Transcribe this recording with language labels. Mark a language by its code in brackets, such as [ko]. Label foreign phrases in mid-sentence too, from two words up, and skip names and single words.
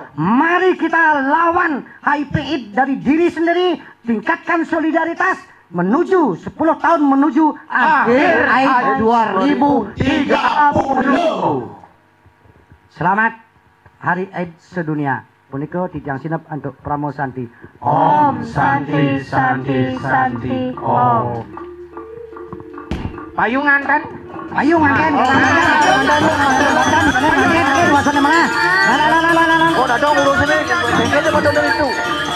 [id] Mari kita lawan HIV/AIDS dari diri sendiri, tingkatkan solidaritas menuju 10 tahun menuju akhir AIDS 2030. Selamat Hari AIDS Sedunia. [ban] Punika tijang sinep untuk Pramo Santi. [sa] Om Santi Santi Santi Om. [id] payungan kan? Payungan kan? Oh, dah dong urus ini. Bengkelnya pada dari itu.